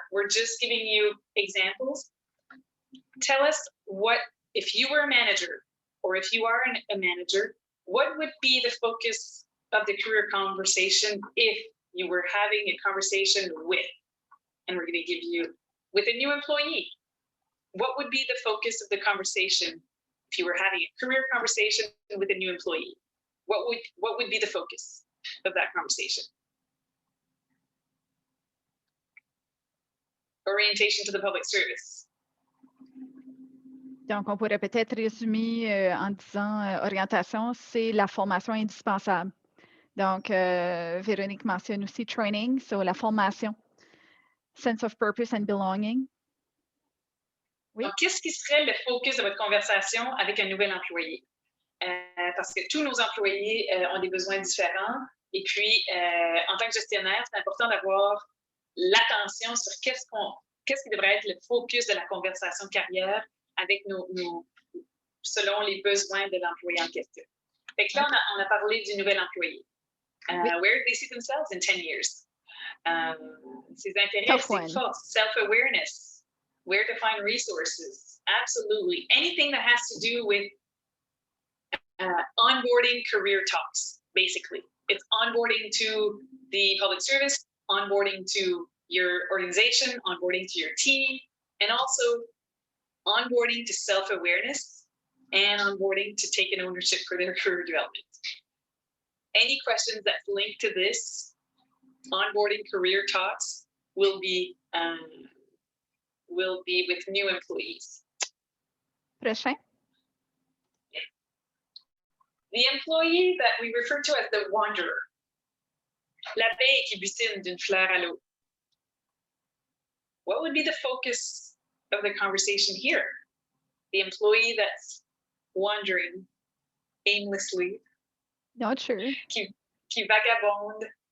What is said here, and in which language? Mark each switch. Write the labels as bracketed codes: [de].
[en] We're just giving you examples. Tell us what, if you were a manager, or if you are a manager, what would be the focus of the career conversation if you were having a conversation with, and we're going to give you, with a new employee, what would be the focus of the conversation if you were having a career conversation with a new employee? What would be the focus of that conversation? Orientation to the public service. [fr] Donc, on pourrait peut-être résumer en disant orientation, c'est la formation indispensable. Donc, Véronique mentionne aussi training, so la formation, [en] sense of purpose and belonging. [fr] Oui. Donc, qu'est-ce qui serait le focus de votre conversation avec un nouvel employé? Parce que tous nos employés ont des besoins différents. Et puis, en tant que gestionnaire, c'est important d'avoir l'attention sur qu'est-ce qui devrait être le focus de la conversation carrière avec selon les besoins de l'employé en question. Fait que là, on a parlé du nouvel employé. [en] Where do they see themselves in 10 years? [fr] Ses intérêts, ses forces, [en] self-awareness, where to find resources. Absolutely. Anything that has to do with onboarding career talks, basically. It's onboarding to the public service, onboarding to your organization, onboarding to your team, and also onboarding to self-awareness and onboarding to take an ownership for their career development. Any questions that's linked to this onboarding career talks will be with new employees. [fr] Prochain. [en] The employee that we refer to as the wanderer. [fr] L'abeille qui butine d'une fleur à l'autre. [en] What would be the focus of the conversation here? The employee that's wandering aimlessly. Not sure. [fr] Qui vagabonde.